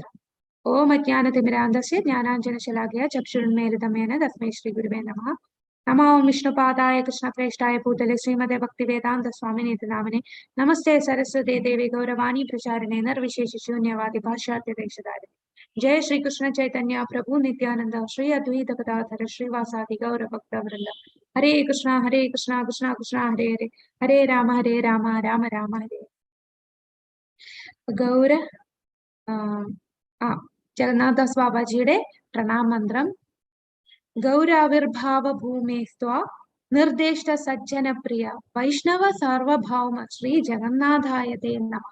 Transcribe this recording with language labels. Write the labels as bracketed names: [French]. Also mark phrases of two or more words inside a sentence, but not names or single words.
[Sanskrit] ॐ अज्ञानतिमिरान्धस्य ज्ञानाञ्जनशलाकया चक्षुरुन्मीलितं येन तस्मै श्री गुरवे नमः. नमो विष्णुपादाय कृष्णप्रेष्ठाय भूतले श्रीमते भक्तिवेदान्त स्वामिनीति नामिने. नमस्ते सरस्वते देवि गौरवाणी प्रचारिणे निर्विशेष शून्यवादि भाष्यार्थदेशधारि. जय श्री कृष्ण चैतन्य प्रभु नित्यानंद श्री अद्वैत गदाधर श्रीवासादि गौर भक्त वृंद. हरे कृष्णा कृष्णा कृष्णा हरे हरे, हरे राम राम राम हरे. [Malayalam] ഗൗര ജഗന്നാഥദാസ് ബാബാജിയുടെ പ്രണാമ മന്ത്രം. [Sanskrit] गौराविर्भाव भूमेस्त्वं निर्दिष्ट सज्जन प्रिय वैष्णव सार्वभौम श्री जगन्नाथाय ते नमः.